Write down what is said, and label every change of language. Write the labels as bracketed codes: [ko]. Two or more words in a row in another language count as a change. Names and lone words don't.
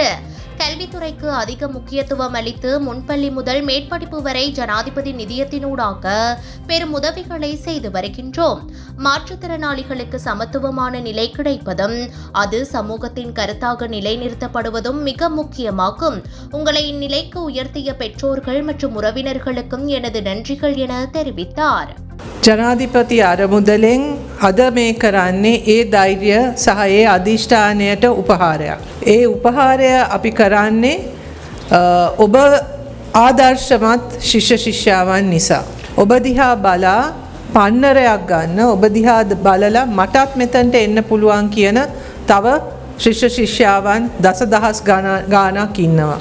[ta] கல்வித்துறைக்கு அதிக முக்கியத்துவம் அளித்து முன்பள்ளி முதல் மேற்படிப்பு வரை ஜனாதிபதி நிதியத்தினூடாக பெரும் உதவிகளை செய்து வருகின்றோம். மாற்றுத்திறனாளிகளுக்கு சமத்துவமான நிலை கிடைப்பதும் அது சமூகத்தின் கருத்தாக நிலைநிறுத்தப்படுவதும் மிக முக்கியமாகும். உங்களை இந்நிலைக்கு உயர்த்திய பெற்றோர்கள் மற்றும் உறவினர்களுக்கும் எனது நன்றிகள் என தெரிவித்தார். [si] ජනාධිපති අරමුදලෙන් අද මේ කරන්නේ ඒ ධෛර්ය සහ ඒ අධිෂ්ඨානයට උපහාරයක්. ඒ උපහාරය අපි කරන්නේ ඔබ ආදර්ශමත් ශිෂ්‍ය ශිෂ්‍යාවන් නිසා. ඔබ දිහා බලා පන්නරයක් ගන්න, ඔබ දිහා බලලා මටත් මෙතනට එන්න පුළුවන් කියන තව ශිෂ්‍ය ශිෂ්‍යාවන් දසදහස් ගාණක් ඉන්නවා.